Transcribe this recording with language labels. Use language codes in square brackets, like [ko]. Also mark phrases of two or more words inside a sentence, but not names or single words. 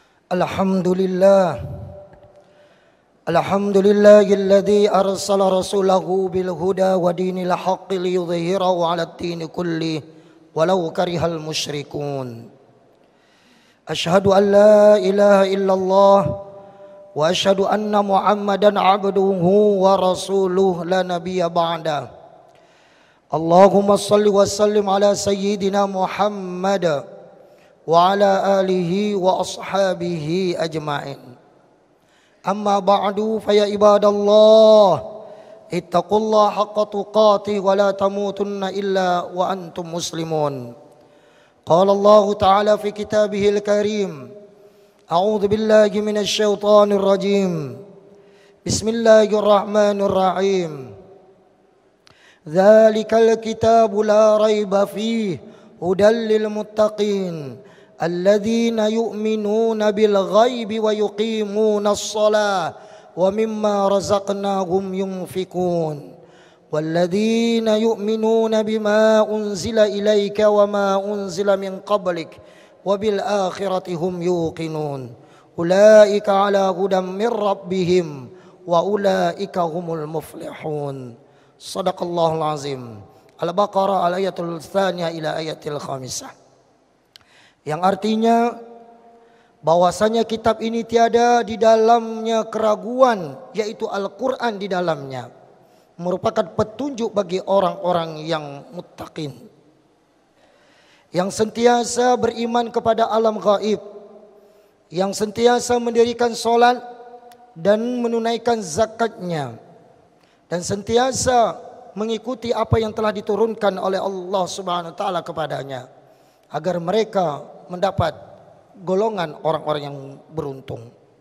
[ar] Alhamdulillah. الحمد لله الذي أرسل رسوله بالهدى ودين الحق ليظهره على الدين كله ولو كره المشركون. أشهد أن لا إله إلا الله وأشهد أن محمدا عبده ورسوله لا نبي بعد. اللهم صل وسلم على سيدنا محمد وعلى آله وأصحابه أجمعين. أما بعد فيا عباد الله اتقوا الله حق تقاته ولا تموتن إلا وأنتم مسلمون. قال الله تعالى في كتابه الكريم. أعوذ بالله من الشيطان الرجيم. Bismillahirrahmanirrahim. ذلك الكتاب لا ريب فيه هدى للمتقين الذين يؤمنون بالغيب ويقيمون الصلاة ومما رزقناهم ينفقون والذين يؤمنون بما أنزل إليك وما أنزل من قبلك وبالآخرة هم يوقنون أولئك على هدى من ربهم وأولئك هم المفلحون. صدق الله العظيم. البقرة الآية الثانية إلى الآية الخامسة. [ms] Yang artinya bahwasanya kitab ini tiada di dalamnya keraguan, yaitu Al-Quran di dalamnya merupakan petunjuk bagi orang-orang yang muttaqin, yang sentiasa beriman kepada alam gaib, yang sentiasa mendirikan solat dan menunaikan zakatnya, dan sentiasa mengikuti apa yang telah diturunkan oleh Allah [ar] سبحانه وتعالى [ms] kepadanya, agar mereka mendapat golongan orang-orang yang beruntung.